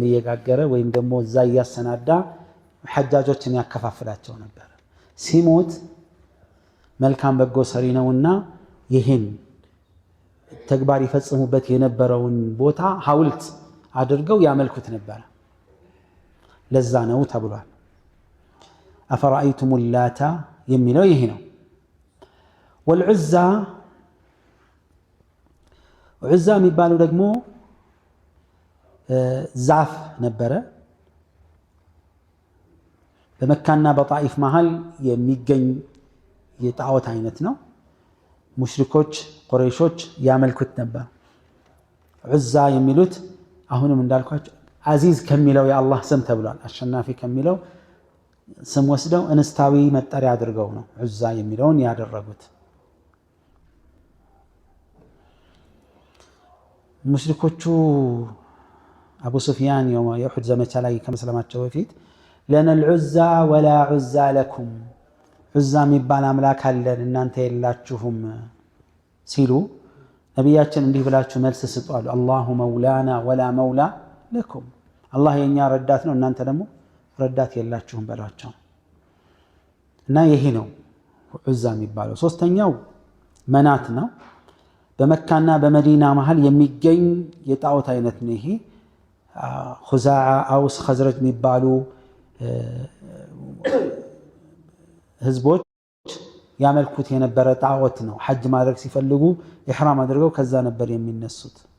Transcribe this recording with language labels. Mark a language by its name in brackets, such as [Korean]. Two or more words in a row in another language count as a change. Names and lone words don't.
[Amharic] እየጋገረ ወይም ደግሞ እዛ እያሰናዳ ሐጃጆችን ያከፋፍላቸው ነበር ሲሞት መልካም በጎ ሰሪ ነውና ይሄን ተግባር ይፈጽሙበት የነበረውን ቦታ ሐውልት አድርገው ያመልኩት ነበር ለዛ ነው ተብሏል [Arabic] أفرأيتم اللات [Amharic] የሚለው ይሄ ነው والعزى عزى የሚባለው ደግሞ ዛፍ ነበረ በመካና በጣኢፍ መሃል የሚገኝ የጣዖት አይነት ነው ሙሽሪኮች ቁረይሾች ያመልኩት ነበር ዑዛ የሚሉት አሁንም እንዳልኳችሁ አዚዝ ከሚለው የአላህ ስም ተብሏል አሸናፊ ከሚለው ስም ወስደው እንስታዊ መጠሪያ አድርገው ነው ዑዛ የሚለውን ያደረጉት ሙሽሪኮቹ አቡ ሱፊያን የኡሁድ ዘመቻ ላይ ከመስለማቸው በፊት [Arabic] لنا العزى ولا عزى لكم [Amharic] ዑዛ የሚባል አምላክ አለን እናንተ የላችሁም ሲሉ ነብያችን እንዲህ ብላችሁ መልስ ስጡ አሉ [Arabic] الله مولانا ولا مولى لكم [Amharic] አላህ የኛ ረዳት ነው እናንተ ደግሞ ረዳት የላችሁም በላቸው እና ይሄ ነው ዑዛ የሚባለው ሶስተኛው መናት ነው በመካና በመዲና መሃል የሚገኝ የጣዖት አይነት ነው ይሄ ኹዛዓ አውስ ኸዝረጅ የሚባሉ ህዝቦች ያመልኩት የነበረ ጣዖት ነው ሐጅ ማድረግ ሲፈልጉ ኢህራም አድርገው ከዛ ነበር የሚነሱት